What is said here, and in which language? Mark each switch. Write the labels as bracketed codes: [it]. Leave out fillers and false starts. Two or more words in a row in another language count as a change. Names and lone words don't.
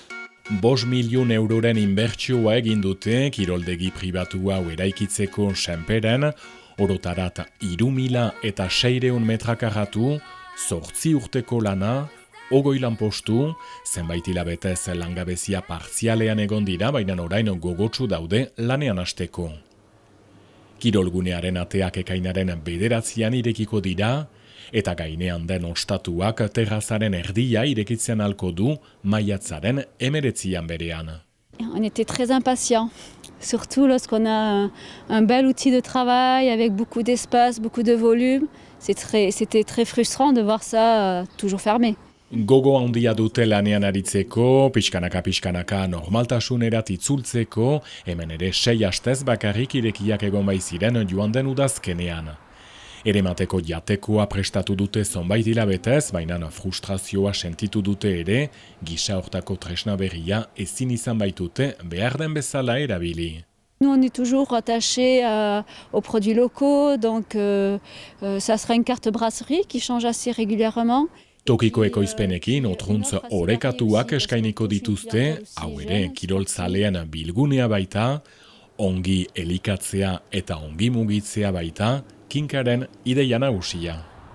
[eu] 5 milion euroren inbertsioa egin dute kiroldegi pribatu hau eraikitzeko senperen, orotarat 3.600 metrakarratu, 8 urteko lana, 20 lanpostu, zenbait hilabetez langabezia partzialean egon dira, baina orain gogotsu daude lanean hasteko. Kirolgunearen ateak ekainaren 9an irekiko dira, eta gainean den ostatuak terrazaren erdia irekitzen alko du maiatzaren 19an berean. [fr] On était très impatients, surtout lorsqu'on a un bel outil de travail avec beaucoup d'espace, beaucoup de volume. C'était très frustrant de voir ça toujours fermé. [eu] Gogo handia dute lanean aritzeko, pixkanaka normaltasunerat itzultzeko, hemen ere 6 astez bakarrik irekiak egon baiziren joan den udazkenean. Eremateko jatekoa prestatu dute zonbait hilabetez, baina frustrazioa sentitu dute ere, gisa hortako tresna berria ezin izan baitute behar den bezala erabili. [fr] Nous, on est toujours attachés aux produits locaux, donc ça sera une carte brasserie qui change assez régulièrement. [eu] Tokiko ekoizpenekin otruntz orekatuak eskainiko dituzte, hau ere kiroltzaleen bilgunea baita, ongi elikatzea eta ongi mugitzea baita, Kinkaren ideia nagusia.